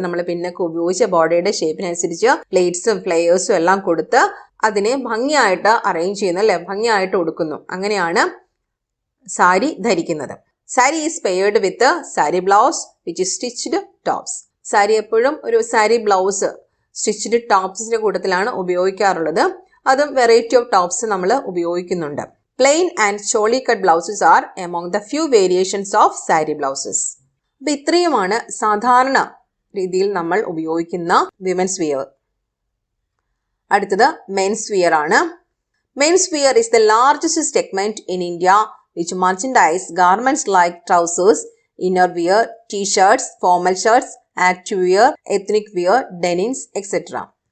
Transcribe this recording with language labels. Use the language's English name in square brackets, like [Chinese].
[Malayalam] നമ്മൾ പിന്നെ ഉപയോഗിച്ച ബോഡിയുടെ ഷേപ്പിനനുസരിച്ച് പ്ലേറ്റ്സും ഫ്ലെയേഴ്സും എല്ലാം കൊടുത്ത് അതിനെ ഭംഗിയായിട്ട് അറേഞ്ച് ചെയ്യുന്നു അല്ലെ, ഭംഗിയായിട്ട് കൊടുക്കുന്നു. അങ്ങനെയാണ് സാരി ധരിക്കുന്നത്. [English] Sari is paired with sari blouse which is stitched tops. [Malayalam] Sari എപ്പോഴും ഒരു സാരി ബ്ലൗസ് സ്റ്റിച്ച്ഡ് ടോപ്സിന്റെ കൂട്ടത്തിലാണ് ഉപയോഗിക്കാറുള്ളത്. അതും വെറൈറ്റി ഓഫ് ടോപ്സ് നമ്മൾ ഉപയോഗിക്കുന്നുണ്ട്. [English] Plain and choli cut blouses are among the few variations of sari blouses. [Malayalam] അപ്പോൾ ഇത്രയുമാണ് സാധാരണ രീതിയിൽ നമ്മൾ ഉപയോഗിക്കുന്ന വിമൻസ് വെയർ. അടുത്തത് മെൻസ് വെയർ ആണ്. [English] Men's wear is the largest segment in India which merchandise garments like trousers, inner wear, t-shirts, formal shirts, active wear, ethnic wear, denims, etc.